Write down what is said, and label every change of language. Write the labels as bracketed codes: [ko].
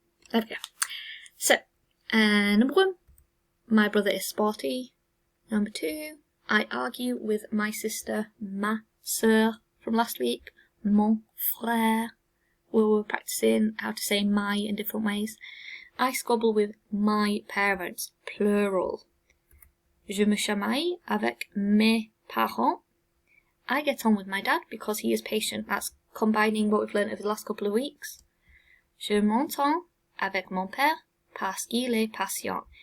[en] There we go. So, number 1, my brother is sporty. Number 2, I argue with my sister, [fr] ma sœur, [en] from last week, [fr] mon frère. [en] We were practicing how to say my in different ways. I squabble with my parents, plural. [fr] Je me chamaille avec mes parents. [en] I get on with my dad because he is patient. That's combining what we've learned over the last couple of weeks. [fr] Je m'entends avec mon père parce qu'il est patient.